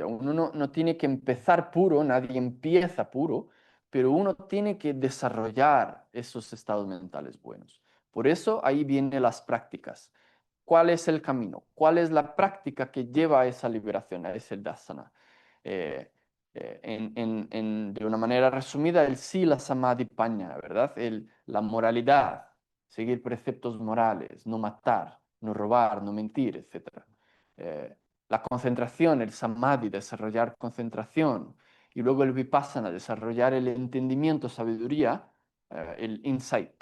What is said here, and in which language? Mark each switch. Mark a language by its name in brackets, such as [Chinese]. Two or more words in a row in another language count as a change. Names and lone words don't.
[Spanish] Uno no tiene que empezar puro, nadie empieza puro, pero uno tiene que desarrollar esos estados mentales buenos. Por eso ahí vienen las prácticas. ¿Cuál es el camino? ¿Cuál es la práctica que lleva a esa liberación, a ese dasana? Eh, de una manera resumida, el [Pali] sila samadhi pañña, [Spanish] ¿verdad? La moralidad, seguir preceptos morales, no matar, no robar, no mentir, etc. La concentración, el samadhi, desarrollar concentración, y luego el vipassana, desarrollar el entendimiento, sabiduría, el insight.